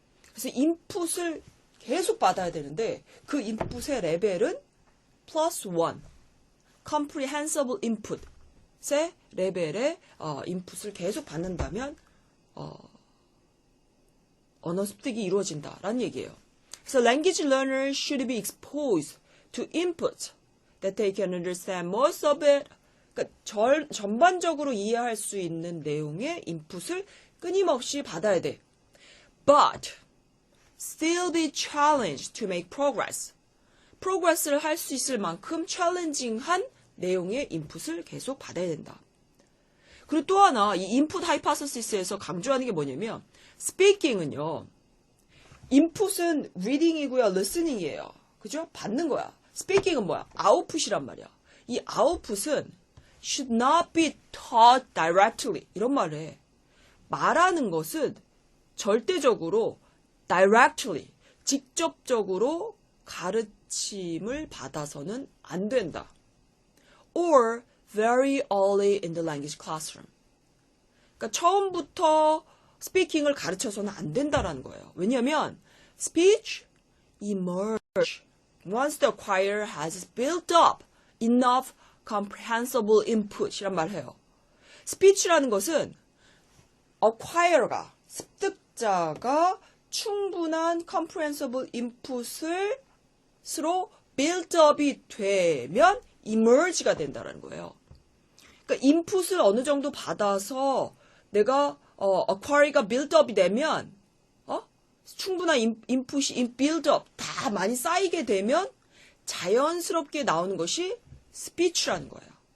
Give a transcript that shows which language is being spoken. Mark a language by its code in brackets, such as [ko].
[ko] 그래서 인풋을 계속 받아야 되는데 그 인풋의 레벨은 플러스 1, comprehensible input의 레벨의 인풋을 계속 받는다면 언어 습득이 이루어진다라는 얘기예요. [en] 그래서 language learners should be exposed to input that they can understand most of it. [ko] 그러니까 전반적으로 이해할 수 있는 내용의 인풋을 끊임없이 받아야 돼. [en] But still be challenged to make progress. [ko] 프로그레스를 할 수 있을 만큼 챌린징한 내용의 인풋을 계속 받아야 된다. 그리고 또 하나 이 인풋 하이파서시스에서 강조하는 게 뭐냐면 스피킹은요. 인풋은 reading이고요. listening이에요. 그죠? 받는 거야. 스피킹은 뭐야? 아웃풋이란 말이야. 이 아웃풋은 [en] should not be taught directly. [ko] 이런 말을 해. 말하는 것은 절대적으로 directly, 직접적으로 가르침을 받아서는 안 된다. [en] Or very early in the language classroom. [ko] 그러니까 처음부터 스피킹을 가르쳐서는 안 된다라는 거예요. 왜냐하면 [en] speech emerge once the acquirer has built up enough comprehensible input이란 [ko] 말을 해요. speech라는 것은 acquirer가 습득자가 충분한 comprehensible input을 스로 built up이 되면 emerge가 된다는 거예요. 그러니까 인풋을 어느 정도 받아서 내가 acquire가 built up이 되면 충분한 인풋이 build up 다 많이 쌓이게 되면 자연스럽게 나오는 것이 speech라는 거예요.